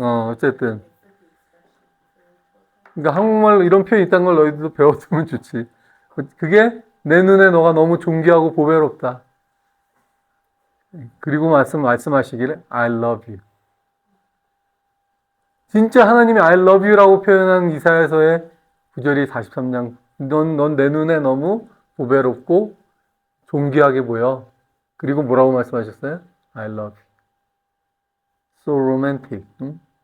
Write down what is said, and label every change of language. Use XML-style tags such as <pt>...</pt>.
<ko>어쨌든. 그러니까 한국말로 이런 표현이 있다는 걸 너희들도 배워두면 좋지. 그게 내 눈에 너가 너무 존귀하고 보배롭다. 그리고 말씀하시기를</ko> <en>I love you.</en> <ko>진짜 하나님이</ko> <en>I love you</en> <ko>라고 표현한 이사야서의 구절이 43장 넌 내 눈에 너무 보배롭고 존귀하게 보여. 그리고 뭐라고 말씀하셨어요?</ko> <en>I love you. So romantic. 응?</en>